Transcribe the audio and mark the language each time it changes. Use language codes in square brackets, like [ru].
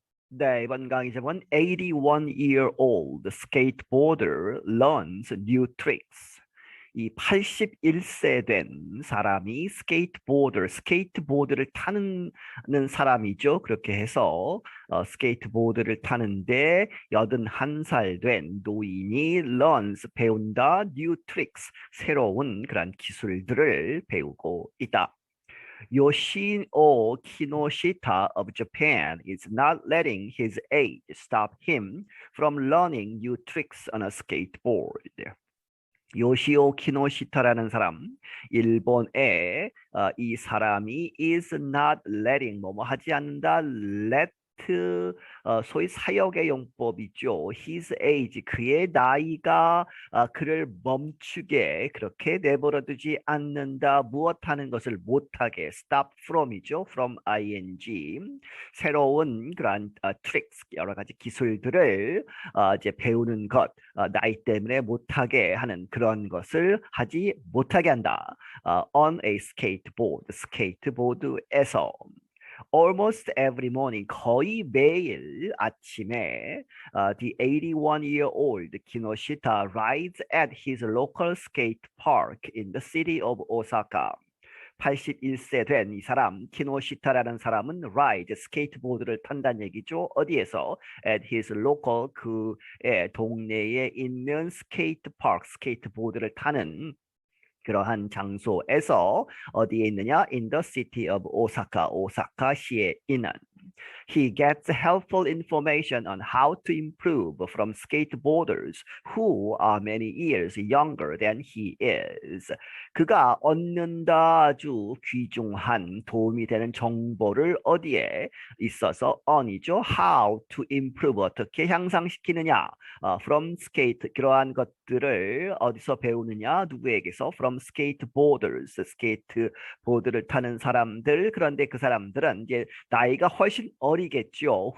[ko] 네, 이번 강의 제목은 [en] 81-year-old skateboarder learns new tricks. [ko] 이 81세 된 사람이 스케이트보드를 타는 사람이죠. 그렇게 해서 스케이트보드를 타는데 81살 된 노인이 [en] learns [ko] 배운다 [en] new tricks [ko] 새로운 그런 기술들을 배우고 있다. [en] Yoshio Kinoshita of Japan is not letting his age stop him from learning new tricks on a skateboard. [ko] 요시오 키노시타라는 사람, 일본의 이 사람이 [en] is not letting [ko] 뭐뭐 하지 않는다, let 소위 사역의 용법이죠. [en] His age [ko] 그의 나이가 그를 멈추게 그렇게 내버려두지 않는다. 무엇하는 것을 못하게 [en] stop from [ko] 이죠. from ing 새로운 그런 tricks 여러 가지 기술들을 이제 배우는 것 나이 때문에 못하게 하는 그런 것을 하지 못하게 한다. [en] on a skateboard [ko] 스케이트보드에서 [en] Almost every morning, [ko] 거의 매일 아침에 [en] the 81-year-old Kinoshita rides at his local skate park in the city of Osaka. [ko] 81세 된 이 사람, 키노시타라는 사람은 ride, 스케이트보드를 탄다는 얘기죠. 어디에서? [en] At his local, [ko] 그의 동네에 있는 스케이트 파크, 스케이트보드를 타는 그러한 장소에서 어디에 있느냐? [en] In the city of Osaka, [ko] 오사카시에 있는. [en] He gets helpful information on how to improve from skateboarders who are many years younger than he is. [ko] 그가 얻는다 아주 귀중한 도움이 되는 정보를 어디에 있어서 on이죠. [en] How to improve [ko] 어떻게 향상시키느냐. [en] From skate [ko] 그러한 것들을 어디서 배우느냐 누구에게서 [en] from skateboarders [ko] 스케이트보드를 타는 사람들 그런데 그 사람들은 이제 나이가 훨씬 어리겠죠.